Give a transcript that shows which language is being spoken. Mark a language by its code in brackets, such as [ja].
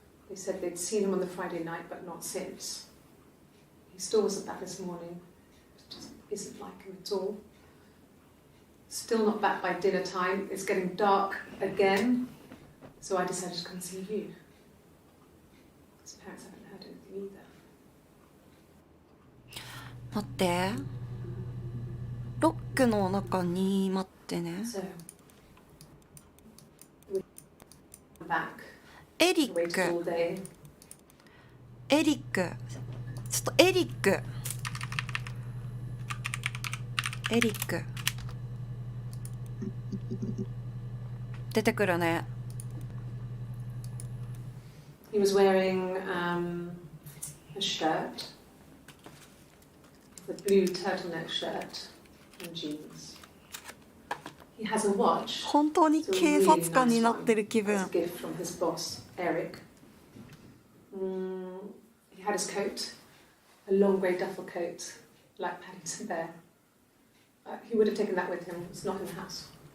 [en] They said they'd seen him on the Friday night, but not since. He still wasn't back this morning. It just isn't like him at all. Still not back by dinner time. It's getting dark again. So I decided to come see you. His parents haven't heard anything either. [ja] 待って。ロックの中に待ってね。 [en] So, back. [ja] エリック。エリック。ちょっとエリック。エリック。出てくるね。 [en] He was wearing a shirt, a blue turtleneck shirt and jeans. He has a watch. [ja] 本当に警察官になってる気分。 [en] It's a gift from his boss, Eric. He had his coat, a long grey duffel coat, like Paddington Bear. He would have taken that with him. It's not in the house.